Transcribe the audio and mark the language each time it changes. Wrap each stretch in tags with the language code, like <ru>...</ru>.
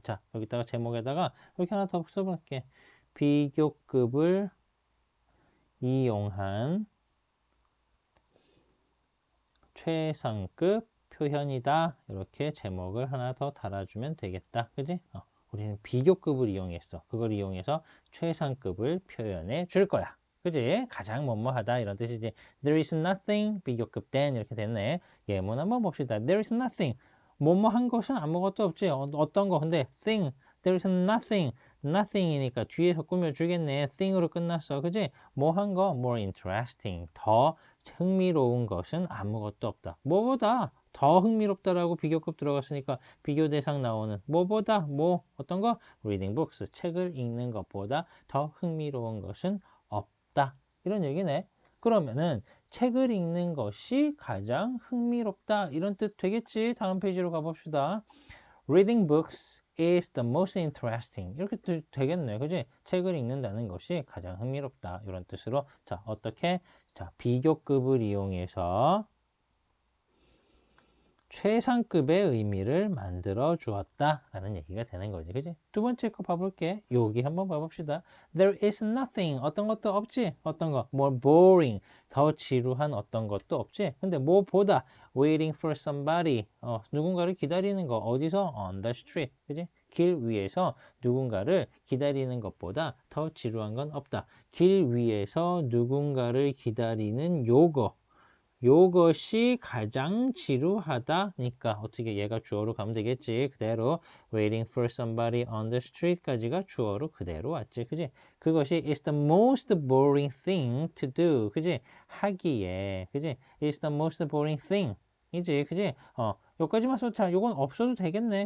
<ko>자, 여기다가 제목에다가 이렇게 하나 더 써볼게. 비교급을 이용한 최상급 표현이다. 이렇게 제목을 하나 더 달아주면 되겠다. 그지? 우리는 비교급을 이용했어. 그걸 이용해서 최상급을 표현해 줄 거야. 그지? 가장 뭐뭐하다 이런 뜻이지.</ko> <en>There is nothing</en> <ko>비교급</ko> <en>than 이렇게 됐네.</en> <ko>예문 한번 봅시다.</ko> <en>There is nothing</en> <ko>뭐뭐한 것은 아무것도 없지. 어떤 거? 근데 thing</ko> <en>There is nothing nothing</en> <ko>이니까 뒤에서 꾸며주겠네. thing으로 끝났어. 그지? 뭐 한 거?</ko> <en>more interesting</en> <ko>더 흥미로운 것은 아무것도 없다. 뭐보다 더 흥미롭다라고 비교급 들어갔으니까 비교 대상 나오는 뭐보다 뭐 어떤 거?</ko> <en>reading books</en> <ko>책을 읽는 것보다 더 흥미로운 것은 없다. 이런 얘기네. 그러면은 책을 읽는 것이 가장 흥미롭다. 이런 뜻 되겠지? 다음 페이지로 가봅시다.</ko> <en>Reading books is the most interesting.</en> <ko>이렇게 되겠네. 그지? 책을 읽는다는 것이 가장 흥미롭다. 이런 뜻으로. 자, 어떻게? 자, 비교급을 이용해서 최상급의 의미를 만들어 주었다 라는 얘기가 되는 거지. 그지? 두 번째 거 봐볼게. 여기 한번 봐봅시다.</ko> <en>There is nothing.</en> <ko>어떤 것도 없지? 어떤 거?</ko> <en>More boring.</en> <ko>더 지루한 어떤 것도 없지? 근데 뭐보다</ko> <en>waiting for somebody.</en> <ko>누군가를 기다리는 거. 어디서?</ko> <en>On the street.</en> <ko>그지? 길 위에서 누군가를 기다리는 것보다 더 지루한 건 없다. 길 위에서 누군가를 기다리는 요것이 가장 지루하다니까 어떻게 얘가 주어로 가면 되겠지. 그대로</ko> <en>waiting for somebody on the street</en> <ko>까지가 주어로 그대로 왔지. 그지? 그것이</ko> <en>is the most boring thing to do.</en> <ko>그지? 하기에. 그지?</ko> <en>is the most boring thing.</en> <ko>이지. 그지? 요까지만 써도 자, 요건 없어도 되겠네.</ko>